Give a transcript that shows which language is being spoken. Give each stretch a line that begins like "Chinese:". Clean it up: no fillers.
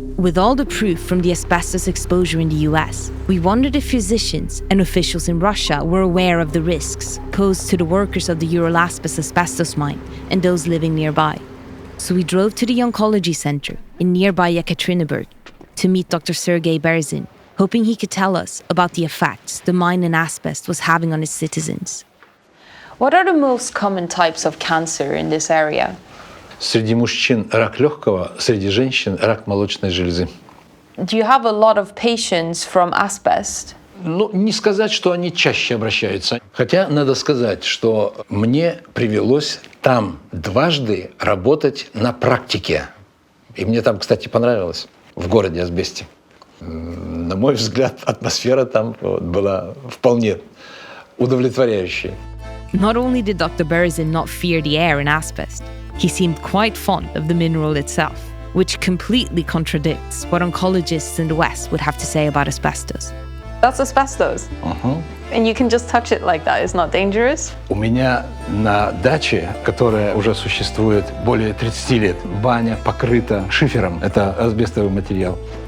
English: With all the proof from the asbestos exposure in the US, we wondered if physicians and officials in Russia were aware of the risks posed to the workers of the Uralaspis asbestos mine and those living nearby. So we drove to the Oncology Center in nearby Yekaterinburg to meet Dr. Sergei Berzin, hoping he could tell us about the effects the mine in asbest was having on its citizens. What are the most common types of cancer in this area?
Russian: Среди мужчин рак легкого, среди женщин рак молочной железы.
English: Do you have a lot of patients from asbest?
Russian: Не сказать, что они чаще обращаются. Хотя надо сказать, что мне привелось там дважды работать на практике. И мне там, кстати, понравилось, в городе Асбесте. На мой взгляд, атмосфера там была вполне удовлетворяющая.
English: Not only did Dr. Berezin not fear the air in asbest, he seemed quite fond of the mineral itself, which completely contradicts what oncologists in the West would have to say about asbestos. That's asbestos. And you can just touch it like that. It's not dangerous.
Russian: У меня на даче, которая уже существует более 30 лет, баня покрыта шифером. Это асбестовый материал.